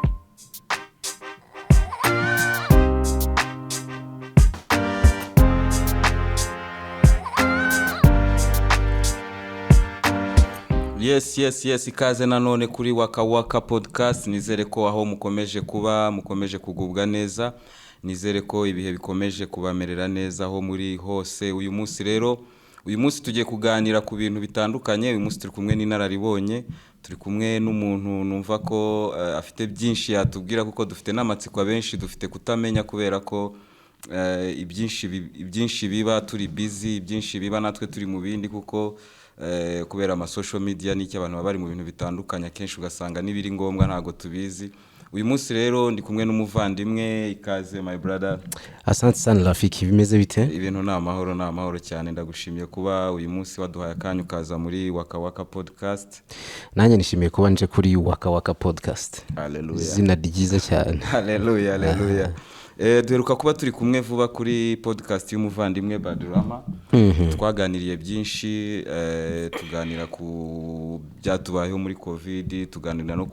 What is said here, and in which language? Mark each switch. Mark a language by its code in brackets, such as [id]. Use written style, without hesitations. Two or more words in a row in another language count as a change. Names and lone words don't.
[rw] Yes ikaze nanone kuri Waka podcast nizere ko aho mukomeje kugubwa neza nizere ko ibihe bikomeje kubamerera neza aho muri hose uyu munsi tugiye kuganira ku bintu bitandukanye uyu munsi turi kumwe n'inararibonye turi kumwe n'umuntu numva ko afite byinshi yatubwira kuko dufite n'amatsiko abenshi dufite kutamenya kubera ko ibyinshi biba turi busy ibyinshi biba natwe turi mu bindi kuko kubera ama [en] social media [rw] n'iki abantu bari mu bintu bitandukanye kenshi ugasanga nibiri ngombwa ntago tubizi uyu munsi rero ndi kumwe n'umuvandimwe ikaze [en] my brother [sw] asante sana rafiki [rw] bimeze bite ibintu na amahoro cyane ndagushimiye kuba uyu munsi waduhaye akanya ukaza muri Waka podcast nanjye nishimiye kuba nje kuri Waka podcast haleluya izina ryiza cyane haleluya duheruka kuba turi kumwe vuba kuri podcast y'umuvandimwe Badurama twaganiriye byinshi tuganira ku byatubayeho muri covid tuganira no